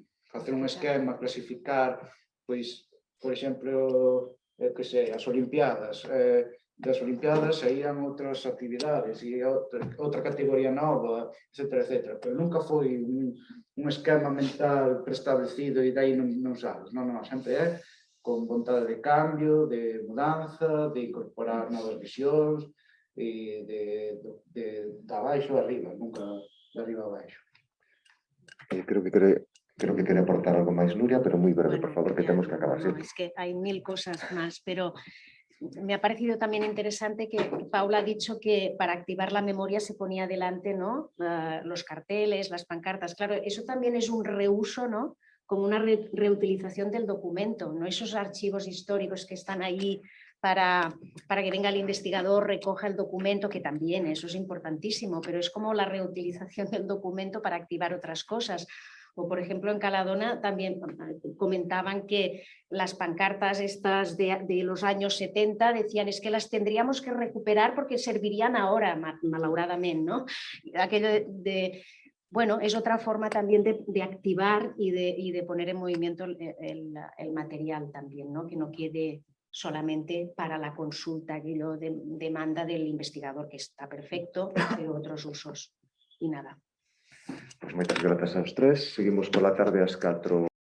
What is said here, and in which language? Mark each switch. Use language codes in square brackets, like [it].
[gl] facer un esquema, clasificar, pois, por exemplo, que sei, as Olimpiadas, das Olimpiadas saían outras actividades e outra categoría nova, etc. Pero nunca foi un esquema mental preestablecido e dai non sabes. Non, sempre é con vontade de cambio, de mudanza, de incorporar novas visións, e de abaixo a arriba, nunca de arriba a abaixo. Creo que quere aportar algo máis, Nuria, pero moi breve, por favor, que temos que acabar. [es] No, es que hay 1000 cosas más, pero me ha parecido también interesante que Paula ha dicho que para activar la memoria se ponía delante, ¿no? Los carteles, las pancartas. Claro, eso también es un reuso, ¿no? Como una reutilización del documento, no esos archivos históricos que están ahí para que venga el investigador, recoja el documento, que también eso es importantísimo, pero es como la reutilización del documento para activar otras cosas. O, por ejemplo, en Caladona también comentaban que las pancartas estas de los años 70 decían es que las tendríamos que recuperar porque servirían ahora, malauradamente, ¿no? Aquello bueno, es otra forma también de activar y de poner en movimiento el material también, ¿no? Que no quede solamente para la consulta, que lo demanda del investigador, que está perfecto, pero otros usos. Y nada. [gl] Pois moitas grazas aos tres. Seguimos pola tarde ás 4.